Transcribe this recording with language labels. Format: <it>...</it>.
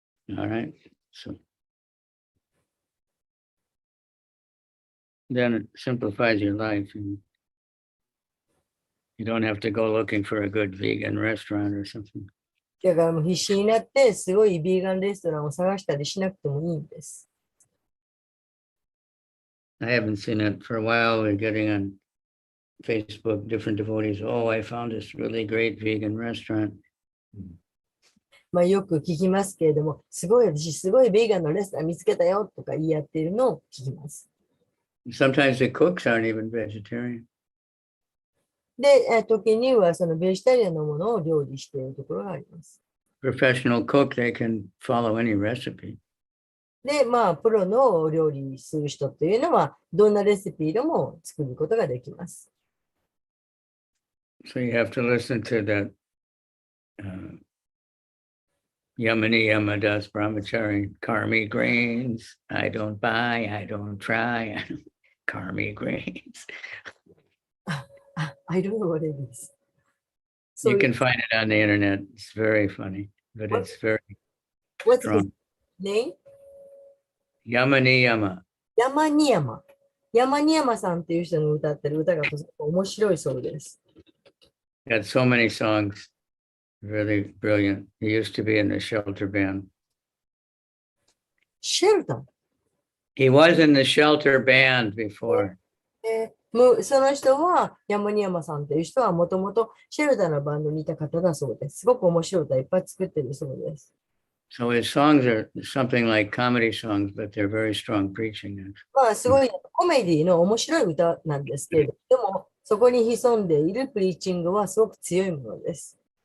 <en>All right. So then it simplifies your life. You don't have to go looking for a good vegan restaurant or something.</en> <ja>だからもう必死になって、すごいビーガンレストランを探したりしなくてもいいんです。</ja> <en>I haven't seen it for a while. We're getting on Facebook, different devotees. Oh, I found this really great vegan restaurant.</en> <ja>まあよく聞きますけれども、すごいビーガンのレストラン見つけたよとか言い合っているのを聞きます。</ja> <en>Sometimes the cooks aren't even vegetarian.</en> <ja>で、時にはそのベジタリアンのものを料理しているところがあります。</ja> <en>Professional cook, they can follow any recipe.</en> <ja>で、まあ、プロのお料理する人っていうのは、どんなレシピでも作ることができます。</ja> <en>So you have to listen to that Yamani Yamadas Brahmachari, Karmi grains. I don't buy, I don't try. Karmi grains. I don't know what it is. You can find it on the internet. It's very funny, but it's very What's strong. the name? Yamani Yama.</en> <ja>山に山。山に山さんっていう人の歌ってる歌がとても面白いそうです。</ja> <en>Got so many songs. Really brilliant. He used to be in the shelter band.</en> <ja>シェルター。</ja> <en>He was in the shelter band before.</en> <ja>その人は、山に山さんという人はもともとシェルターのバンドにいた方だそうです。すごく面白い歌いっぱい作ってるそうです。</ja> <en>So his songs are something like comedy songs, but they're very strong preaching.</en> <ja>まあ、すごいコメディの面白い歌なんですけれど、でも、そこに潜んでいるプリーチングはすごく強いものです。</ja>